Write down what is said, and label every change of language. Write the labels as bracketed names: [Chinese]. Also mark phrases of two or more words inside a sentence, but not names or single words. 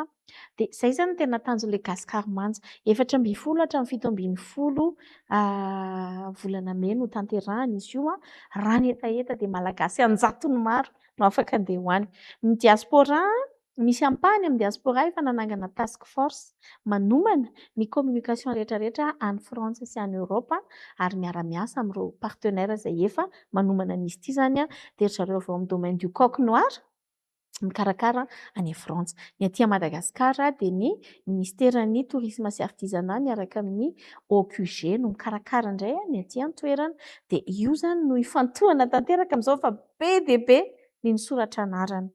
[Malagasy] Dia izay izany tena tanjon'ilay gasikara-manja. 4 hatramin'ny 7 volana May no tanterahana izy io raha ny hetaheta dia malagasy anjatony maro no afaka andeha hoany. Ny diaspora misy ampahany amin'ny diaspora efa nanangana [English] task force [Malagasy] manomana ny communication rehetrarehetra any Frantsa sy any Eoropa ary miara-miasa amin'ireo partenaires izay efa manomana an'izy ity izany dia ry zareo avy ao amin'ny domaine du coq noir mikarakara any Frantsa. Ny aty Madagasikara dia ny ministeran'ny tourisme sy artisanat miaraka amin'ny OQG no mikarakara indray ny aty an-toerana dia io izany no ifantohana tanteraka amin'izao fa be dia be ny soratra anarana.